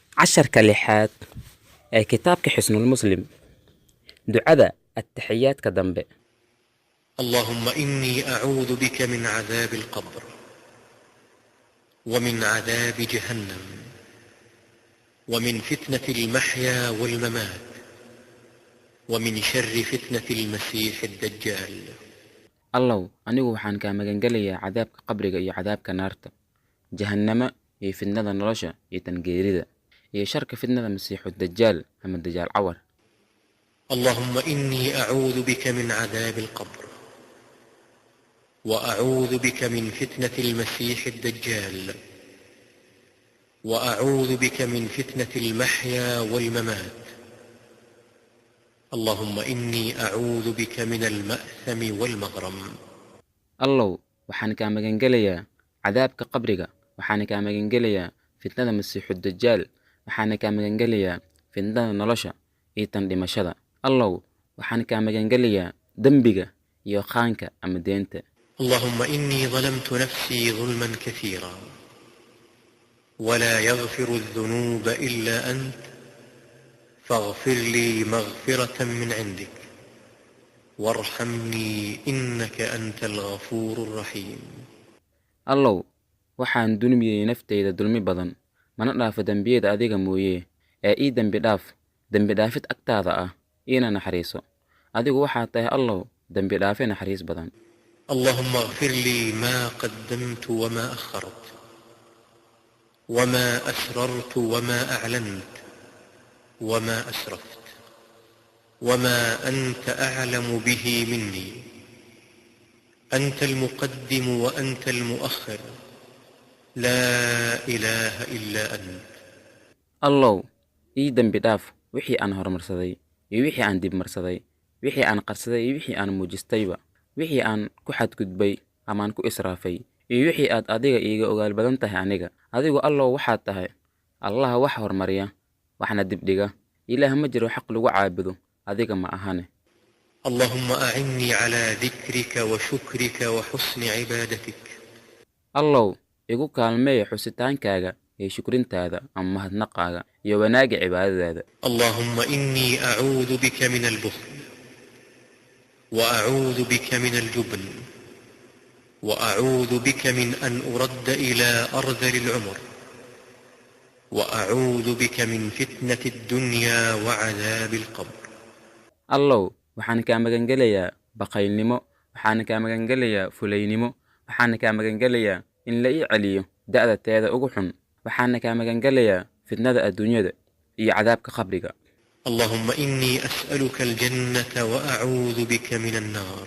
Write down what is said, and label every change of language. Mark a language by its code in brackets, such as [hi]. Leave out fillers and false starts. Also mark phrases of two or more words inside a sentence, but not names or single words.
[so] casharka lixaad ee kitaabka xisnul muslim ducada attaxiyaadka dambe. [ar] اللهم إني أعوذ بك من عذاب القبر ومن عذاب جهنم ومن فتنة المحيا والممات ومن شر فتنة المسيح الدجال. [so] allow anigu waxaan kaa magangelayaa cadaabka qabriga iyo cadaabka naarta, jahannama iyo fitnada nolosha iyo tan geerida, iyo sharka fitnada masiixu dajaal ama dajaal cawar. [ar] اللهم إني أعوذ بك من عذاب القبر وأعوذ بك من فتنة المسيح الدجال وأعوذ بك من فتنة المحيا والممات. اللهم إني أعوذ بك من المأثم والمغرم. [so] allow waxaan kaa magangelayaa cadaabka qabriga, waxaan kaa magangelayaa fitnada masiixu dajaal, waxaan kaa magangelayaa fitnada nolosha iyo tan dhimashada. allow waxaan kaa magangelayaa dembiga iyo qaanka ama deenta. [ar] اللهم إني ظلمت نفسي ظلما كثيرا ولا يغفر الذنوب إلا أنت فاغفر لي مغفرة من عندك وارحمني إنك أنت الغفور الرحيم. [so] allow waxaan dulmiyey naftayda dulmi badan, mana dhaafo dembiyada adiga mooyee, ee ii dembi dhaafid agtaada ah, iina naxariiso. adigu waxaad tahay allow dembi dhaafe naxariis badan. [ar] اللهم اغفر لي ما قدمت وما أخرت وما أسررت وما أعلنت وما أسرفت وما أنت أعلم به مني. أنت المقدم وأنت المؤخر لا إله إلا أنت. [so] allow ii dembi dhaaf wixii aan horumarsaday iyo wixii aan dibmarsaday, wixii aan qarsaday iyo wixii aan muujistayba, wixii aan ku xadgudbay amaan ku israafay, iyo wixii aad adiga iiga ogaal badan tahay aniga. adigu allow waxaad tahay allaha wax hormariya waxna dibdhiga. ilaah ma jiro xaq lagu caabudo adiga ma ahane. [ar] اللهم أعني على ذكرك وشكرك وحسن عبادتك. [so] allow igu kaalmeeya xusitaankaaga iyo shukrintaada ama mahadnaqaaga iyo wanaagga cibaadadaada. [ar] اللهم إني أعوذ بك من البخل وأعوذ بك من الجبن وأعوذ بك من أن أرد إلى أرذل العمر وأعوذ بك من فتنة الدنيا وعذاب القبر. [so] allow waxaan kaa magangelayaa baqaylnimo, waxaan kaa magangelayaa fulaynimo, waxaan kaa magangelayaa in la ii celiyo da'da teeda ugu xun, waxaan kaa magangelayaa fitnada adduunyada iyo cadaabka qabriga. [ar] اللهم إني أسألك الجنة وأعوذ بك من النار.